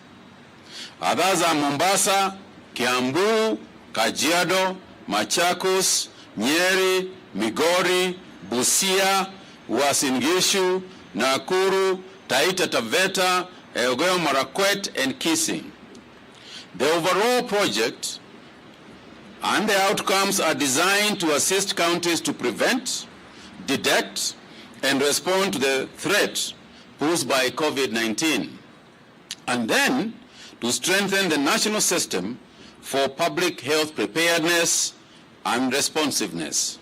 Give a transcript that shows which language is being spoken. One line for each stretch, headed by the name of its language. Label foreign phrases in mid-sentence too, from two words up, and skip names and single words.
English: Others are Mombasa, Kiambu, Kajiado, Machakos, Nyeri, Migori, Busia, Uasin Gishu, Nakuru, Taita Taveta, Elgeyo Marakwet, and Kisii. The overall project and the outcomes are designed to assist counties to prevent, detect, and respond to the threat posed by COVID-19, and then to strengthen the national system for public health preparedness and responsiveness.